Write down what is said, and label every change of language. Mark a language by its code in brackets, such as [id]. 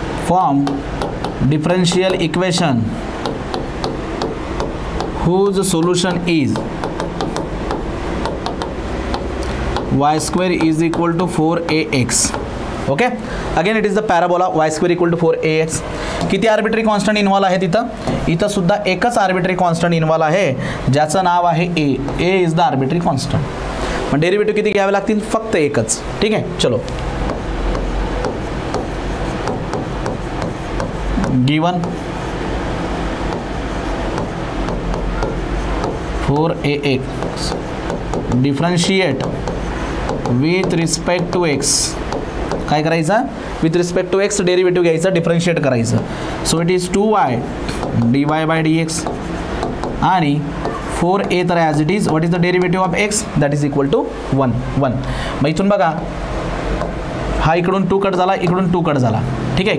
[en] Form differential equation whose solution is y square is equal to 4ax. Okay. Again it is the parabola y square equal to 4ax. [mr] किती arbitrary constant involve आहे तिथं? इथं सुद्धा एकच arbitrary constant involve आहे, ज्याचं नाव आहे [en] A is the arbitrary constant. [mr] पण डेरिव्हेटिव्ह किती घ्यावे लागतील? फक्त एकच. ठीक आहे. [en] चलो given 4ax differentiate with respect to x. [mr] काय करायचं? With respect to x derivative घ्यायचं, डिफरन्शिएट करायचं. [en] so it is 2y dy by dx [mr] आणि 4a तर as it is. [en] What is the derivative of x? That is equal to 1. [mr] मग इथून बघा हा इकडून 2 कट झाला, इकडून 2 कट झाला. ठीक आहे.